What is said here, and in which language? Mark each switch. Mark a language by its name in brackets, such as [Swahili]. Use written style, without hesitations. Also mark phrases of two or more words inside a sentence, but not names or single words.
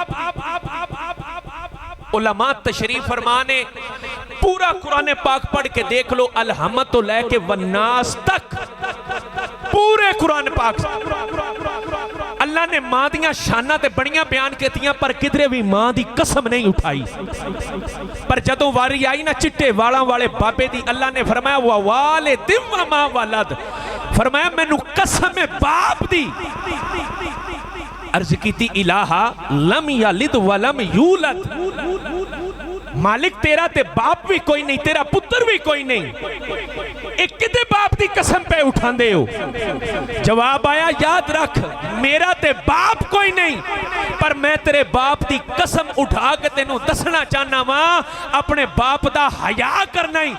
[Punjabi] ਉਲਮਾ ਤਸ਼ਰੀਫ਼ ਫ਼ਰਮਾਣੇ ਪੂਰਾ ਕੁਰਾਨ ਪਾਕ ਪੜ੍ਹ ਕੇ ਦੇਖ ਲੋ, ਅਲਹਮਦ ਤੋਂ ਲੈਕੇ ਵੰਨਾਸ ਤਕ ਪੂਰੇ ਕੁਰਾਨ ਪਾਕ ਅੱਲਾਹ ਨੇ ਮਾਂ ਦੀਆਂ ਸ਼ਾਨਾਂ ਤੇ ਬੜੀਆਂ ਬਯਾਨ ਕੀਤੀਆਂ, ਪਰ ਕਿਧਰੇ ਭੀ ਮਾਂ ਦੀ ਕਸਮ ਨਹੀਂ ਉਠਾਈ। ਪਰ ਜਦੋਂ ਵਾਰੀ ਆਈ ਨਾ ਚਿੱਟੇ ਵਾਲਾਂ ਵਾਲੇ ਬਾਬੇ ਦੀ, ਅੱਲਾਹ ਨੇ ਫ਼ਰਮਾਇਆ [Arabic] ووالد وما ولد. [Punjabi] ਫ਼ਰਮਾਇਆ ਮੈਨੂੰ ਕਸਮ ਹੈ ਬਾਪ ਦੀ। ਅਰਜ਼ ਕੀ [Arabic] إلهي لم يلد ولم يولد. [Punjabi] ਮਾਲਿਕ ਤੇਰਾ ਤੇ ਬਾਪ ਭੀ ਕੋਈ ਨਹੀਂ, ਤੇਰਾ ਪੁੱਤਰ ਭੀ ਕੋਈ ਨਹੀਂ, ਏਕ ਕਿੱਤੇ ਬਾਪ ਦੀ ਕਸਮ ਪੇ ਉਠਾਂਦੇ ਹੋ? ਜਵਾਬ ਆਇਆ ਯਾਦ ਰੱਖ ਮੇਰਾ ਤੇ ਬਾਪ ਕੋਈ ਨਹੀਂ, ਪਰ ਮੈਂ ਤੇਰੇ ਬਾਪ ਦੀ ਕਸਮ ਉਠਾ ਕੇ ਤੈਨੂੰ ਦੱਸਣਾ ਚਾਹਣਾ ਵਾ, ਅਪਣੇ ਬਾਪ ਦਾ ਹਯਾ ਕਰਨਾ ਹੀ।